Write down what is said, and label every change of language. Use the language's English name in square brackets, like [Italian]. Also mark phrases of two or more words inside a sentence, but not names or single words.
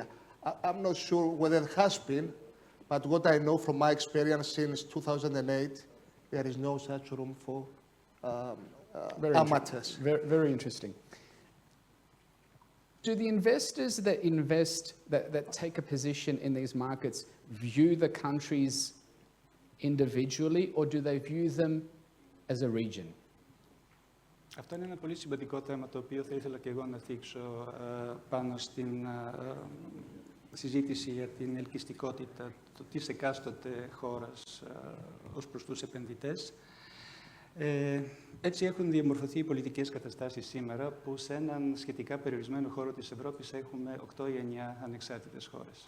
[English] I'm not sure whether it has been, but what I know from my experience since 2008, there is no such room for amateurs. Very interesting. Do the investors that invest, that take a position in these markets, view the countries individually, or do they view them as a region? [Greek] Αυτό είναι ένα πολύ σημαντικό θέμα το οποίο θα ήθελα και εγώ να θίξω πάνω στην συζήτηση για την ελκυστικότητα της εκάστοτε χώρας ως προς τους επενδυτές. Έτσι έχουν διαμορφωθεί οι πολιτικές καταστάσεις σήμερα που σε έναν σχετικά περιορισμένο χώρο της Ευρώπης έχουμε 8 ή 9 ανεξάρτητες χώρες.